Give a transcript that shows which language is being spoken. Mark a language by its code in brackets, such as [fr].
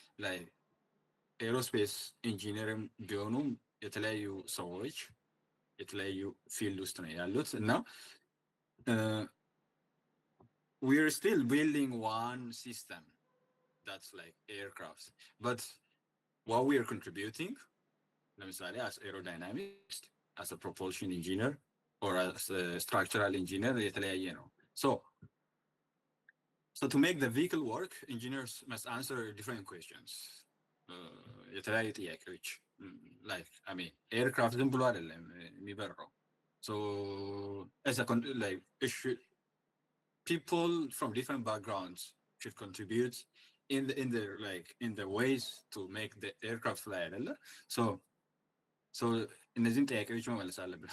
[en] Like aerospace engineering [am] ቢሆኑም የተለያዩ ሰዎች የተለያዩ ፊልድ ውስጥ ነው ያሉት እና [en] we're still building one system that's like aircrafts, but what we are contributing, ለምሳሌ as aerodynamics, as a propulsion engineer or as a structural engineer [am] የተለያየ ነው. [en] So to make the vehicle work, engineers must answer different questions. [am] የተለያዩ ጥያቄዎች [en] like I mean aircraft [am] ዝም ብሎ አይደለም የሚበረው. [en] So as a like it should, people from different backgrounds should contribute in the like in the ways to make the aircraft fly [am] አይደለ? So እነዚህን ጥያቄዎች መመለስ አለብን.